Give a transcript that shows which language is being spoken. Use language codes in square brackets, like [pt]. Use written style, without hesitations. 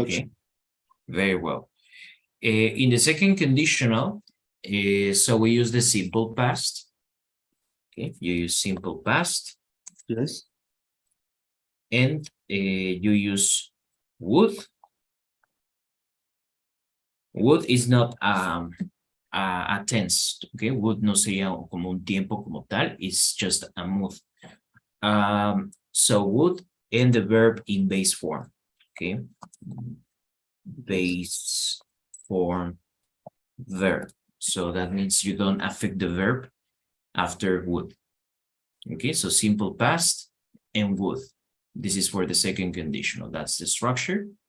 [en] Okay, very well. In the second conditional, so we use the simple past. Okay, you use simple past, Yes. and you use would. Would is not a tense, okay? [es] Would no sería como un tiempo como tal, [en] it's just a mood. So would and the verb in base form, okay? Base form verb. So that means you don't affect the verb after would. Okay, so simple past and would. This is for the second conditional. That's the structure.